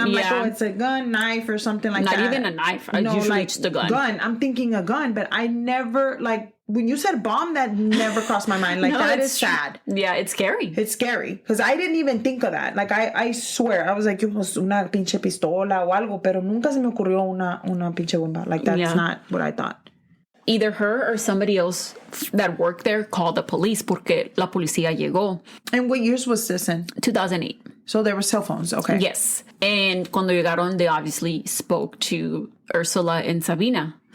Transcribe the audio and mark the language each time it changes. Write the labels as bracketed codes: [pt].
[en] I'm like, oh, it's a gun, knife, or something like that. Not even a knife. Usually like it's the gun. I'm thinking a gun, but I never like. When you said bomb, that never crossed my mind. Like, that is sad. Yeah, it's scary. It's scary. Because I didn't even think of that. Like, I swear. I was like, [es] una pinche pistola o algo. Pero nunca se me ocurrió una pinche bomba. [en] Like, that's not what I thought. Either her or somebody else that worked there called the police [es] porque la policía llegó. [en] And what years was this in? 2008. So there were cell phones. Okay. Yes. And [es] cuando llegaron, [en] they obviously spoke to Ursula and Sabina.